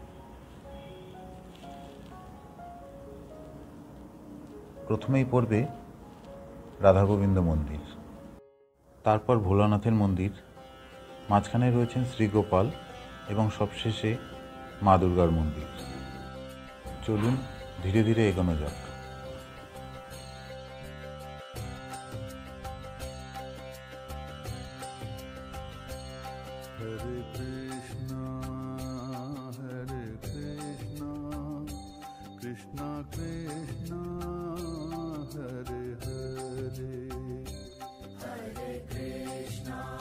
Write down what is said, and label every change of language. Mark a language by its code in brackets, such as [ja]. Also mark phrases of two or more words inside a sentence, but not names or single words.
[bn] প্রথমেই পড়বে রাধা গোবিন্দ মন্দির, তারপর ভোলানাথের মন্দির, মাঝখানে রয়েছেন শ্রীগোপাল এবং সবশেষে মা দুর্গার মন্দির। চলুন ধীরে ধীরে এগোনো যাক। [sa] हरे कृष्ण, कृष्ण कृष्ण, हरे हरे, हरे कृष्ण,